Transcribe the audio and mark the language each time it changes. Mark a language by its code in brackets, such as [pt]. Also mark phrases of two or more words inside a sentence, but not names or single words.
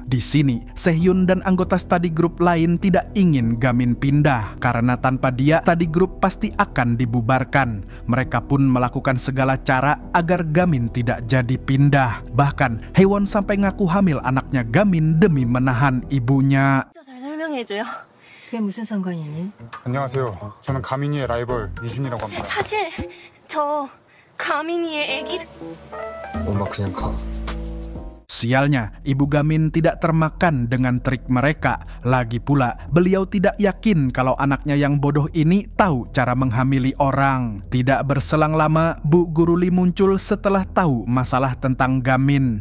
[id] Di sini, Sehhyun dan anggota [en] study group [id] lain tidak ingin Gamin pindah, karena tanpa dia, [en] study group [id] pasti akan dibubarkan. Mereka pun melakukan segala cara agar Gamin tidak jadi pindah. Bahkan, Haewon sampai ngaku hamil anaknya Gamin demi menahan ibunya. [ko] 잘 설명해줘요. 그게 무슨 상관이니? 안녕하세요. 저는 가민이의 라이벌 이준이라고 합니다. 사실 저 가민이의 애기. 엄마 그냥 가. [id] Sialnya, ibu Gamin tidak termakan dengan trik mereka. Lagi pula, beliau tidak yakin kalau anaknya yang bodoh ini tahu cara menghamili orang. Tidak berselang lama, Bu Guru Lee muncul setelah tahu masalah tentang Gamin.